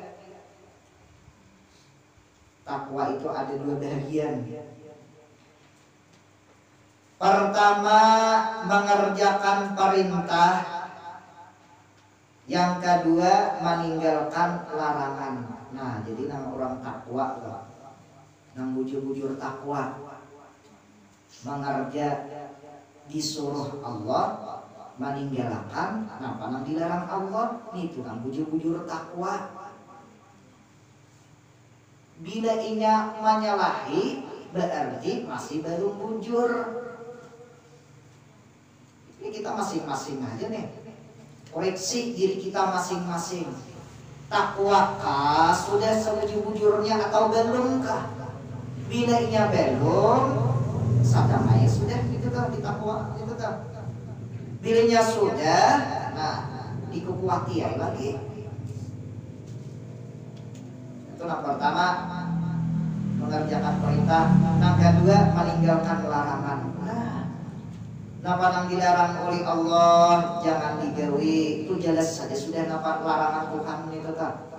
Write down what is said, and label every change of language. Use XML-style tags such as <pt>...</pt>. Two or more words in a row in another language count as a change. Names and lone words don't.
<id>Takwa itu ada dua bahagian. Pertama, mengerjakan perintah. Yang kedua, meninggalkan larangan. Nah, jadi nama orang takwa,</id> <bjn>nang bujur-bujur takwa, mengerja disuruh Allah, meninggalkan apa nang dilarang Allah, itu nang bujur-bujur takwa. Bila inya menyalahi, berarti masih belum bujur.</bjn> <id>Ini kita masing-masing aja nih, koreksi diri kita masing-masing.</id> <bjn>Takwakah sudah sebujur-bujurnya atau belumkah? Bila inya belum, sadamai sudah gitu kan ditakwa gitu kan. Bilanya sudah, nah dikukuati ya lagi.</bjn> <id>Itu yang pertama, mengerjakan perintah. Yang kedua, meninggalkan larangan.</id> <bjn>Nah, Napa yang dilarang oleh Allah jangan digawi, itu jelas saja sudah napa larangan Tuhan itu tak.</bjn>